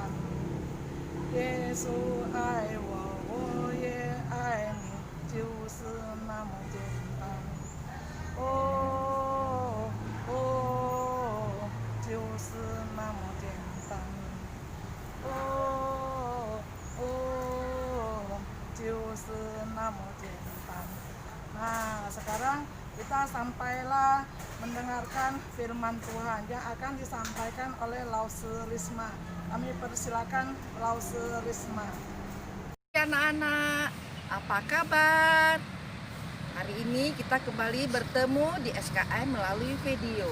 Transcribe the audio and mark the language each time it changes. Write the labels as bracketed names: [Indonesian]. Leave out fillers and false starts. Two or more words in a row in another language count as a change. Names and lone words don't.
[Chinese] 耶稣爱我，我也爱你，就是那么简单。哦哦，就是那么简单。哦哦，就是那么简单。 [Indonesian] Nah, sekarang kita sampailah mendengarkan firman Tuhan yang akan disampaikan oleh Lause Risma. Kami persilakan Lause Risma. Anak-anak, apa kabar? Hari ini kita kembali bertemu di SKM melalui video.